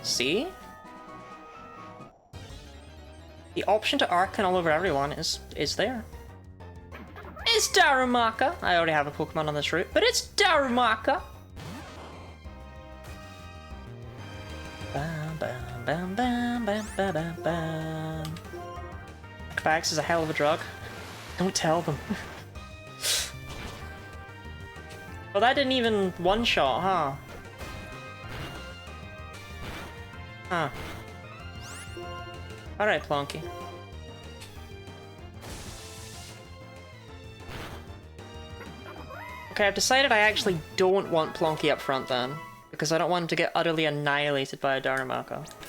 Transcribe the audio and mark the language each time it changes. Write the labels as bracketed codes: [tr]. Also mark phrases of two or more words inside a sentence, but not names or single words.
[en] See? The option to arcan all over everyone is there. It's Darumaka! I already have a Pokemon on this route, but it's Darumaka! Bam, bam, bam, bam, bam, bam, bam, bam. Equifax is a hell of a drug. Don't tell them. Well, that didn't even one-shot, huh? Huh. Alright, Plonky. Okay, I've decided I actually don't want Plonky up front then, because I don't want him to get utterly annihilated by a Darumaka.